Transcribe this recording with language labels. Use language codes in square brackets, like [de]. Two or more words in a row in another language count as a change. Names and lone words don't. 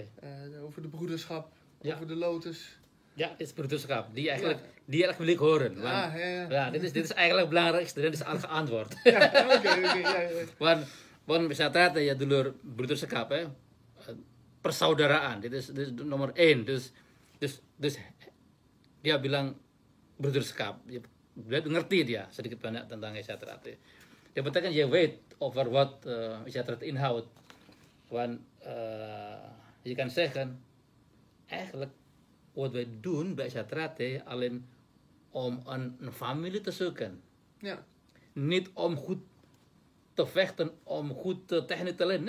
[nl] Over de broederschap, Ja. over de Lotus. Ja, dit is broederschap. Die eigenlijk wil ik horen. Want, ja, dit is eigenlijk het belangrijkste. Dit is al geantwoord. Ja, oké. Want we zaten [jv] ya dulur [nl] broederschap, hè. Persaudaraan. Dit is nomor 1. [id] Dus dia bilang broederschap. Dia ngerti dia sedikit banyak tentang Asia Ternate. [nl] Dat betekent je weet over wat Asia Ternate inhoudt. Want je kan zeggen, eigenlijk wat wij doen bij Asia Ternate alleen om een familie te zoeken. Ja. Niet om goed te vechten, om goed technisch te leren.